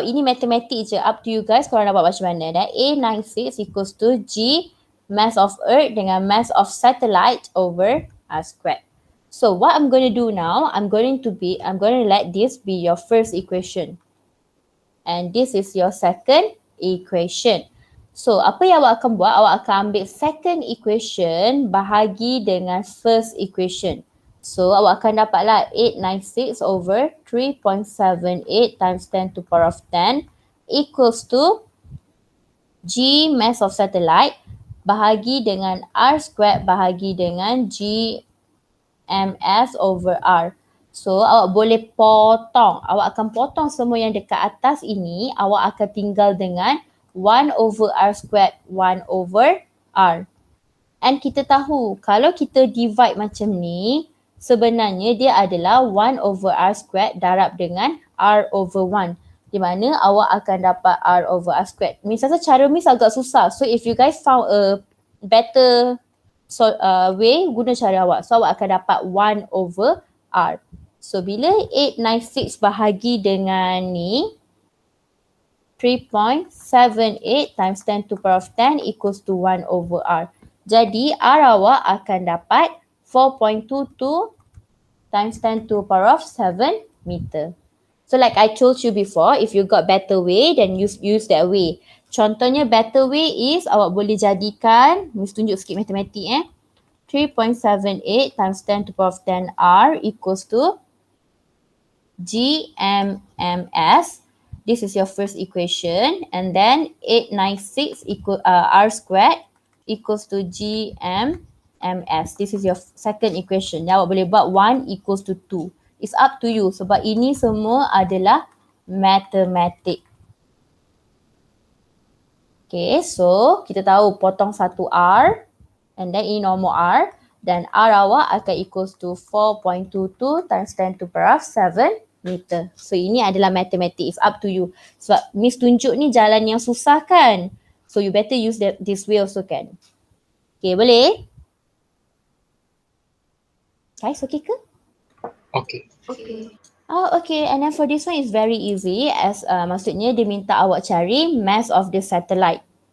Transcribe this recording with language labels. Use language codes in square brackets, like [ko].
[en] Ini matematik je. Up to you guys korang nak buat macam mana. Dan A96 equals to G mass of Earth dengan mass of satellite over R squared. So, what I'm going to do now, I'm going to let this be your first equation. And this is your second equation. [ms] So, apa yang awak akan buat? Awak akan ambil second equation bahagi dengan first equation. [en] So, awak akan dapatlah 896 over 3.78 times 10 to the power of 10 equals to G mass of satellite bahagi dengan R squared bahagi dengan G ms over R. [ms] So, awak boleh potong. Awak akan potong semua yang dekat atas ini. Awak akan tinggal dengan 1 over R squared, 1 over R. And kita tahu, kalau kita divide macam ni, sebenarnya dia adalah 1 over R squared darab dengan R over 1. Di mana awak akan dapat R over R squared. Miss rasa cara Miss agak susah. [en] So, if you guys found a better way, guna cara awak. So, awak akan dapat 1 over R. So, bila 896 bahagi dengan ni, 3.78 times 10 to the power of 10 equals to 1 over R. [ms] Jadi, R awak akan dapat 4.22 times 10 to the power of 7 meter. [en] So, like I told you before, if you got better way, then use that way. [ms] Contohnya better way is awak boleh jadikan, Miss tunjuk sikit matematik 3.78 times 10 to the power of 10 R equals to GMMS. [en] This is your first equation. And then 896 R squared equals to GMMS. This is your second equation. [ms] Yang awak boleh buat 1 equals to 2. It's up to you sebab ini semua adalah matematik. Okay, so kita tahu potong satu R and then ini normal R. Dan R awak akan equals to 4.22 times 10 to the power of 7 meter. So ini adalah matematik. It's up to you. Sebab Miss tunjuk ni jalan yang susah kan. [en] So you better use this way also kan. [ms] Okay, boleh? Guys, okay ke? Okay. Oh, okay. [en] And then for this one is very easy as maksudnya dia minta awak cari mass of the satellite.